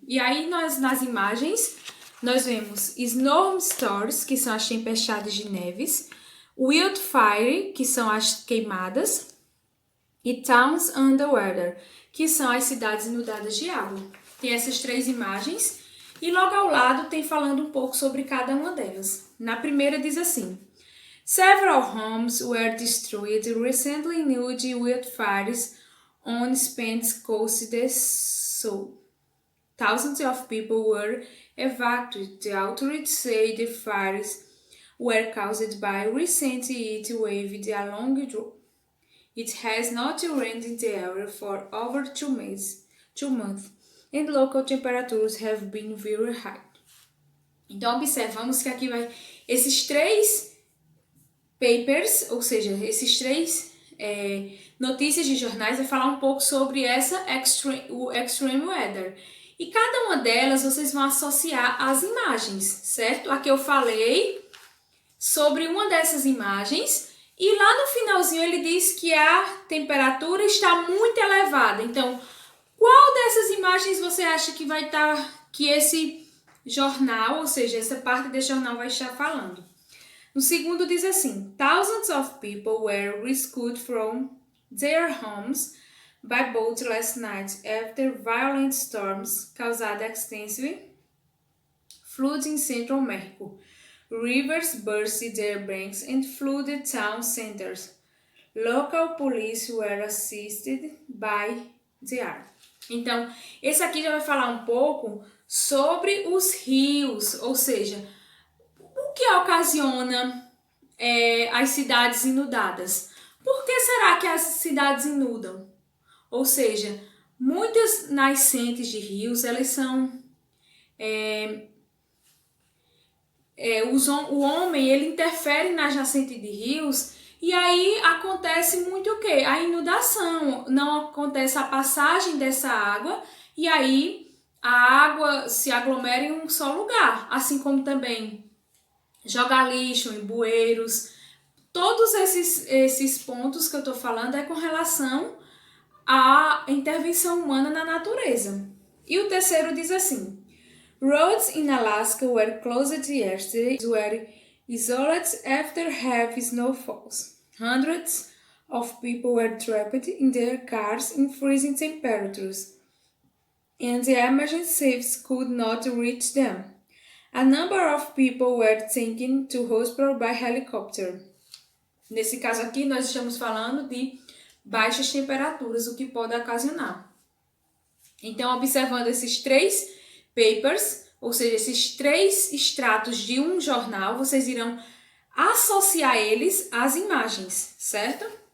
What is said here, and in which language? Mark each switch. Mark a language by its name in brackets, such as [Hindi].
[Portuguese] E aí, nas imagens, nós vemos snowstorms, que são as tempestades de neves, wildfire, que são as queimadas, e towns under water, que são as cidades inundadas de água. Tem essas três imagens e logo ao lado tem falando um pouco sobre cada uma delas. [English] Na primeira diz assim: Several homes were destroyed recently due to wildfires on Spain's coast this south. Thousands of people were evacuated. The authorities say the fires were caused by recent heat wave along the road. It has not rained in the area for over 2 months, and local temperatures have been very high. [Portuguese] Então, observamos que aqui vai esses três papers, ou seja, esses três notícias de jornais, vai falar um pouco sobre o extreme weather. E cada uma delas vocês vão associar às imagens, certo? Aqui eu falei sobre uma dessas imagens e lá no finalzinho ele diz que a temperatura está muito elevada. Então, qual dessas imagens você acha que vai estar, que esse jornal, ou seja, essa parte desse jornal vai estar falando? [English] No segundo diz assim: Thousands of people were rescued from their homes by boat last night after violent storms caused extensive floods in central Mexico. Rivers burst their banks and flooded town centers. Local police were assisted by the army. [Portuguese] Então, esse aqui já vai falar um pouco sobre os rios, ou seja, o que ocasiona as cidades inundadas. Por que será que as cidades inundam? Ou seja, muitas nascentes de rios, elas são... o homem, ele interfere nas nascentes de rios e aí acontece muito o quê? A inundação. Não acontece a passagem dessa água e aí a água se aglomera em um só lugar. Assim como também jogar lixo em bueiros. Todos esses pontos que eu estou falando é com relação à intervenção humana na natureza. [English] E o terceiro diz assim: Roads in Alaska were closed yesterday, were isolated after heavy snowfalls. Hundreds of people were trapped in their cars in freezing temperatures, and the emergency service could not reach them. A number of people were taken to hospital by helicopter. [Portuguese] Nesse caso aqui, nós estamos falando de baixas temperaturas, o que pode ocasionar. Então, observando esses três papers, ou seja, esses três extratos de um jornal, vocês irão associar eles às imagens, certo?